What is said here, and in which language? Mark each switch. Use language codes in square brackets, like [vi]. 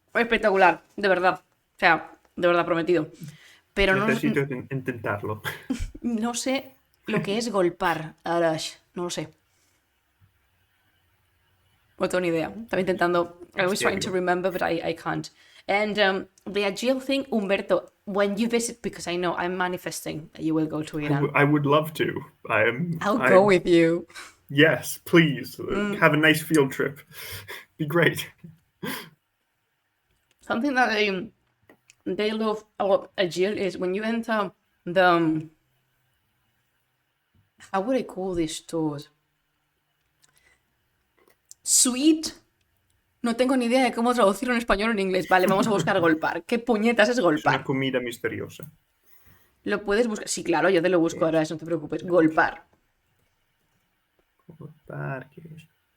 [es] Espectacular, de verdad. O sea, de verdad, prometido. Pero necesito intentarlo. No sé lo que es golpar, Arash. No lo sé. No tengo ni idea. Estaba intentando... [en] I was trying to remember, but I can't. And the agile thing, Humberto, when you visit, because I know I'm manifesting that you will go to Iran. I would love to. I'll go with you. Yes, please. Have a nice field trip. Be great. Something that they love about agile is when you enter the... How would I call these stores? Sweet... [es] No tengo ni idea de cómo traducirlo en español o en inglés. Vale, vamos a buscar golpar. ¿Qué puñetas es golpar? Es una comida misteriosa. ¿Lo puedes buscar? Sí, claro, yo te lo busco ahora, no te preocupes. Golpar. ¿Golpar qué es?